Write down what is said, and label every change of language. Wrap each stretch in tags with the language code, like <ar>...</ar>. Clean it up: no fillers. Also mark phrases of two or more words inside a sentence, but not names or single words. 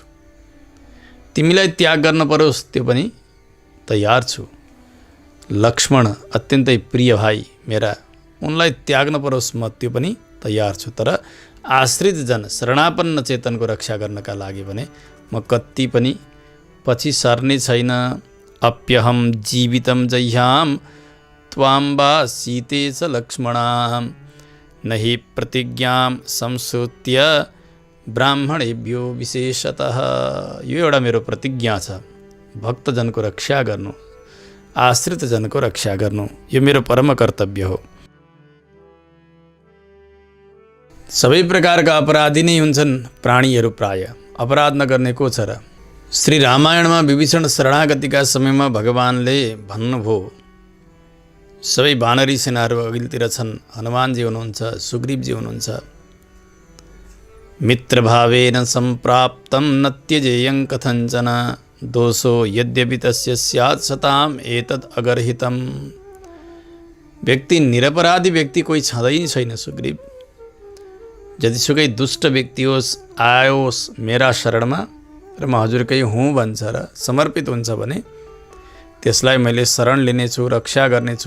<ne>तिमीलाई त्याग गर्न परोस् त्यो पनि तयार छु। लक्ष्मण अत्यन्तै प्रिय भाइ मेरा, उनलाई त्याग्न परोस् म त्यो पनि तयार छु। तर आश्रित जन, शरणापन्न चेतनको रक्षा गर्नका लागि भने म कति पनि पछि सर्ने छैन।</ne> <sa>अप्यहम जीवितम जह्याम त्वाम्बा सीते च लक्ष्मणाम नहि प्रतिज्ञाम संश्रुत्य ब्राह्मणेभ्यो विशेषतः।</sa> <ne>यो एउटा मेरो प्रतिज्ञा छ, भक्तजनको रक्षा गर्नु, आश्रित जनको रक्षा गर्नु, यो मेरो परम कर्तव्य हो। सबै प्रकारका अपराधी नै हुन्छन् प्राणीहरू, प्राय अपराध नगर्ने को छ र? श्री रामायणमा विभीषण शरणागतिका समयमा भगवानले भन्नुभयो, सबै वानरी सेनाहरू अघिल्तिर छन्, हनुमानजी हुनुहुन्छ, सुग्रीवजी हुनुहुन्छ।</ne> <sa>मित्रभावेन सम्प्राप्तं न त्यजेयं कथञ्चन दोषो यद्यपि तस्य स्यात् सताम एतत् अगर्हितम।</sa> <ne>व्यक्ति निरपराधी व्यक्ति कोही छँदै छैन सुग्रीव। जतिसुकै दुष्ट व्यक्ति होस् आयोस् मेरा शरणमा र म हजुरकै हुँ भन्छ र समर्पित हुन्छ भने त्यसलाई मैले शरण लिनेछु, रक्षा गर्नेछु।</ne>